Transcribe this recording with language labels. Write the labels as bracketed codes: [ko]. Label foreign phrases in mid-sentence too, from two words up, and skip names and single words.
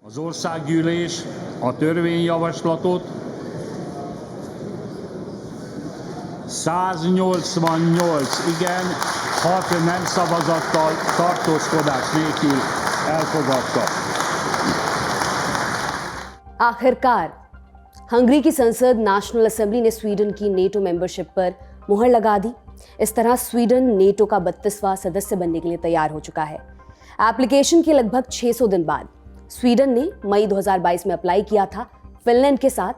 [hu] Az országgyűlés a törvényjavaslatot 188 igen, 6 nem szavazattal tartózkodás nélkül elfogadta। [hi] आखिरकार हंगरी की संसद नेशनल असेंबली ने स्वीडन की नेटो मेंबरशिप पर मुहर लगा दी। इस तरह स्वीडन नेटो का 32वां सदस्य बनने के लिए तैयार हो चुका है। एप्लीकेशन के लगभग 600 दिन बाद स्वीडन ने मई 2022 में अप्लाई किया था फिनलैंड के साथ।